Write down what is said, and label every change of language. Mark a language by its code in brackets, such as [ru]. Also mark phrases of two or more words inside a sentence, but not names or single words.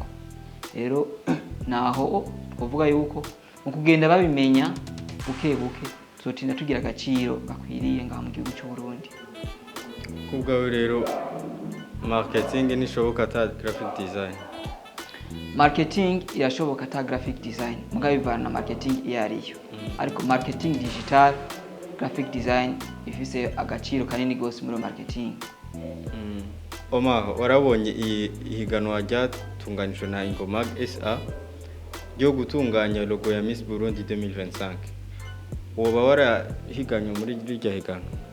[rn] Rero naho twavuga yuko mu kugenda babimenya buke buke tuzotinda tugira agaciro gakwiriye ngaha mu gihugu cy'u Burundi. Kubwawe rero marketing nishoboka ata [en] graphic design? [rn] Marketing irashoboka ata [en] graphic design, [rn] mugabo bivana na marketing iyo ariyo. Ariko [fr] marketing digital, [en] graphic design [rn] ifise agaciro kanini gose muri marketing. Omar, warabonye ihiganwa ryatunganijwe na Ingomag SA ryo gutunganya logo ya Miss Burundi 2025. Woba warahiganywe muri iryo higanwa?